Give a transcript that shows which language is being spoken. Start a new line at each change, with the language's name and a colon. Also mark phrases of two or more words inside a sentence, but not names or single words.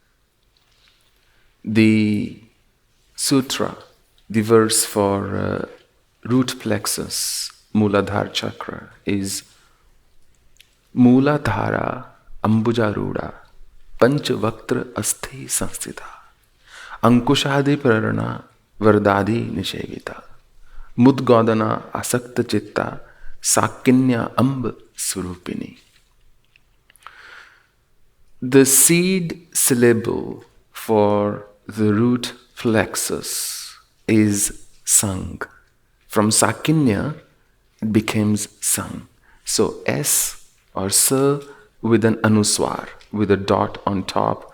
English: the sutra, the verse for root plexus, Mooladhara chakra, is
Sanskrit: Mooladhara ambujaruda panchavaktra asthi sanstita ankushadi prarana vardadi nishevita mudgodana asakta chitta sakinya amb surupini.
English: The seed syllable for the root plexus is sang. From sakinya, it becomes sang. So S or S with an anuswar, with a dot on top.